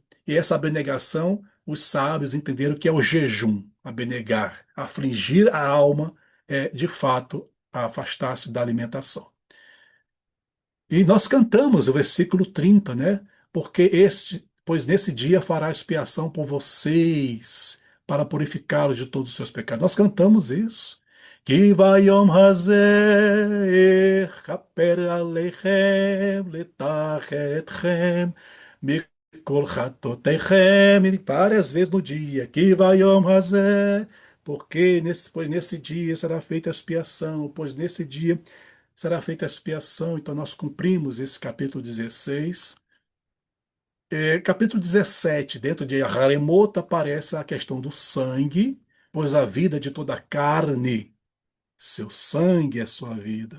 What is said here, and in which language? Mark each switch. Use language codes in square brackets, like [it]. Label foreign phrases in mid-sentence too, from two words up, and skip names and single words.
[pt] E essa abnegação, os sábios entenderam que é o jejum, abnegar, afligir a alma, é de fato afastar-se da alimentação. E nós cantamos o versículo 30, né? Pois nesse dia fará expiação por vocês, para purificá-los de todos os seus pecados. Nós cantamos isso. [he] כי ביום הזה יכפר עליכם לטהר אתכם מכל חטאתיכם. [pt] E várias vezes no dia. [he] כי ביום הזה, [pt] pois nesse dia será feita a expiação, pois nesse dia será feita a expiação. Então, nós cumprimos esse capítulo 16. Capítulo 17, dentro de Haremot, aparece a questão do sangue, pois a vida de toda a carne, seu sangue é sua vida.